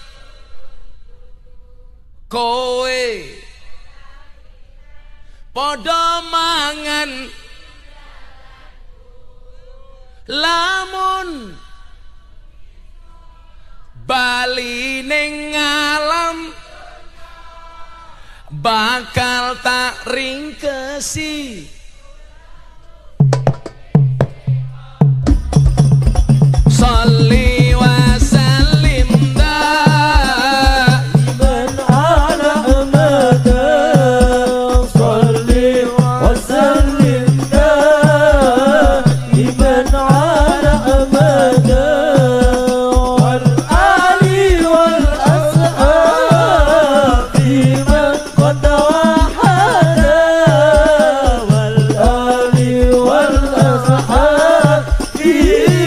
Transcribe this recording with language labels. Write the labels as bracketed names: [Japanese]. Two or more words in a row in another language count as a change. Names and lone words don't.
[Javanese] kowe padha mangan lamun bali ning alam bakal tak ringkesi. [Arabic] صل وسلم دائما على أحمد. صل وسلم دائما على أحمد والآل والأصحاب من قد وحد والآل والأصحاب.